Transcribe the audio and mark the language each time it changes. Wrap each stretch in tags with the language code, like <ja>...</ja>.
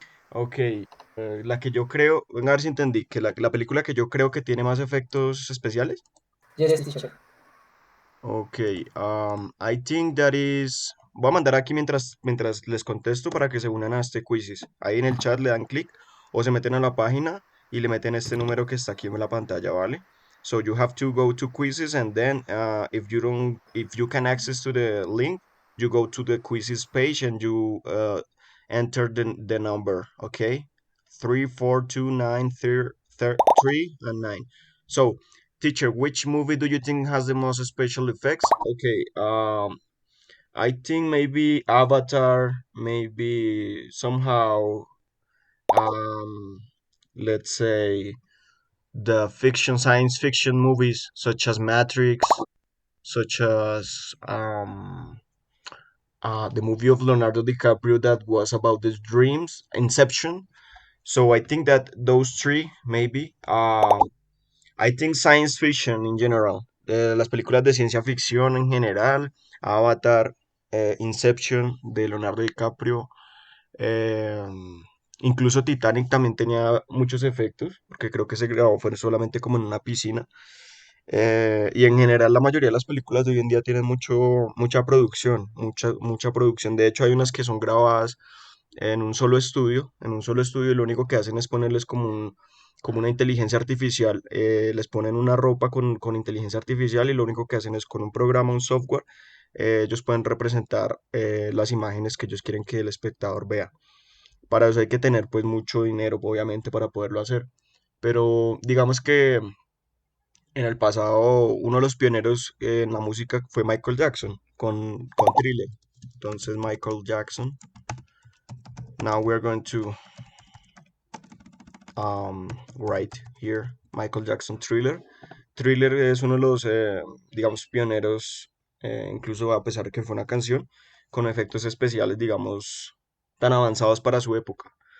<es>Ok, la que yo creo, venga a ver si entendí, que la película que yo creo que tiene más efectos especiales.</es> <en>Yes, teacher. Ok, I think that is...</en> <es>Voy a mandar aquí mientras les contesto para que se unan a este quizzes. Ahí en el chat le dan clic o se meten a la página y le meten este número que está aquí en la pantalla, ¿vale?</es> <en>So you have to go to quizzes and then if you can access to the link, you go to the quizzes page and you enter the number, okay? 34293 and 9. So teacher, which movie do you think has the most special effects? Okay, I think maybe Avatar, maybe somehow, um, let's say the science fiction movies such as Matrix, such as the movie of Leonardo DiCaprio that was about his dreams, Inception. So I think that those three maybe. I think science fiction in general,</en> <es>las películas de ciencia ficción en general, Avatar, Inception de Leonardo DiCaprio, eh, incluso Titanic también tenía muchos efectos, porque creo que se grabó fue solamente como en una piscina. Y en general la mayoría de las películas de hoy en día tienen mucha producción, mucha producción. De hecho hay unas que son grabadas en un solo estudio, y lo único que hacen es ponerles como una inteligencia artificial, les ponen una ropa con inteligencia artificial y lo único que hacen es con un programa, un software, ellos pueden representar las imágenes que ellos quieren que el espectador vea. Para eso hay que tener pues mucho dinero, obviamente, para poderlo hacer. Pero digamos que en el pasado uno de los pioneros en la música fue Michael Jackson con Thriller. Entonces Michael Jackson.</es> <en>Now we're going to right here, Michael Jackson Thriller.</en> <es>Thriller es uno de los, digamos, pioneros, incluso a pesar de que fue una canción, con efectos especiales, digamos, tan avanzados para su época.</es>